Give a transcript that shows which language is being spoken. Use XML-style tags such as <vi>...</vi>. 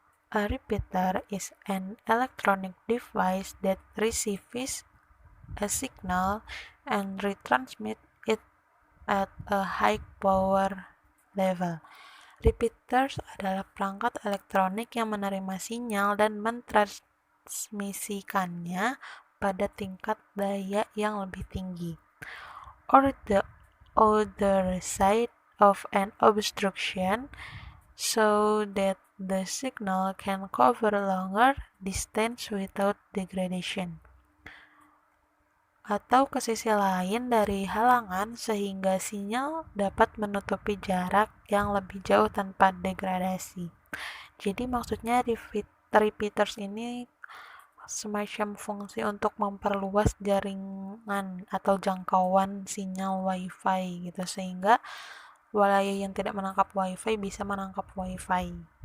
<en>A repeater is an electronic device that receives a signal and retransmits it at a high power level.</en> <id>Repeaters adalah perangkat elektronik yang menerima sinyal dan mentransmisikannya pada tingkat daya yang lebih tinggi.</id> <en>Or the other side of an obstruction, so that the signal can cover longer distance without degradation.</en> <id>Atau ke sisi lain dari halangan sehingga sinyal dapat menutupi jarak yang lebih jauh tanpa degradasi. Jadi maksudnya repeaters ini semacam fungsi untuk memperluas jaringan atau jangkauan sinyal WiFi gitu, sehingga wilayah yang tidak menangkap WiFi bisa menangkap WiFi.</id>